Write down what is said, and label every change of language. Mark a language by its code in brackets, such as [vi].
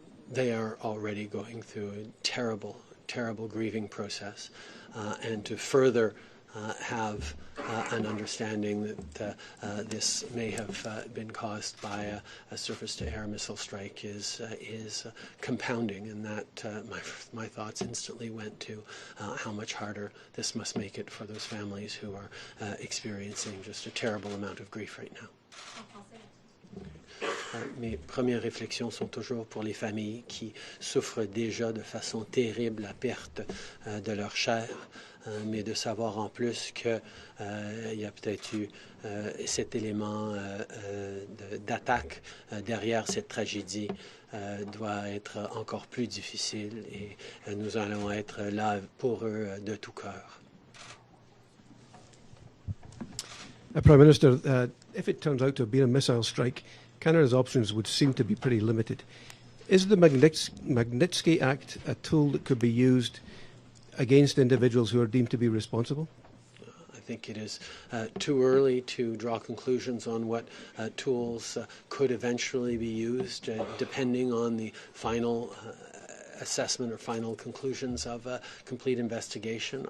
[en] They are already going through a terrible grieving process, and to further have an understanding that this may have been caused by a surface-to-air missile strike is compounding, and that my thoughts instantly went to how much harder this must make it for those families who are experiencing just a terrible amount of grief right now. [fr] Mes premières réflexions sont toujours pour les familles qui souffrent déjà de façon terrible la perte de leur chair, mais de savoir en plus qu'il y a peut-être eu cet élément d'attaque derrière cette tragédie doit être encore plus difficile, et nous allons être là pour eux de tout cœur. [en] Prime Minister, if it turns out to have been a missile strike, Canada's options would seem to be pretty limited. Is the Magnitsky Act a tool that could be used against individuals who are deemed to be responsible? I think it is too early to draw conclusions on what tools could eventually be used, depending on the final assessment or final conclusions of a complete investigation.